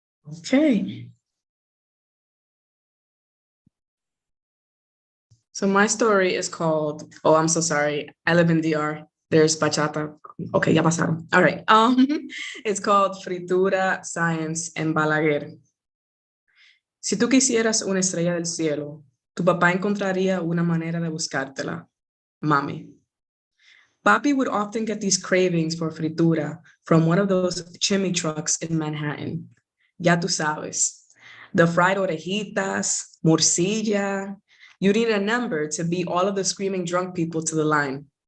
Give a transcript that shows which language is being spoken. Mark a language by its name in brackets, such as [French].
[English] Okay. So my story is called, oh, I'm so sorry. I live in DR. There's bachata. Okay, [Spanish] ya pasaron. [English] All right. It's called Fritura, Science, and Balaguer. [Spanish] Si tú quisieras una estrella del cielo, tu papá encontraría una manera de buscártela. Mami. [English] Papi would often get these cravings for fritura from one of those chimney trucks in Manhattan. [Spanish] Ya tú sabes. [English] The fried orejitas, morcilla. You need a number to beat all of the screaming drunk people to the line.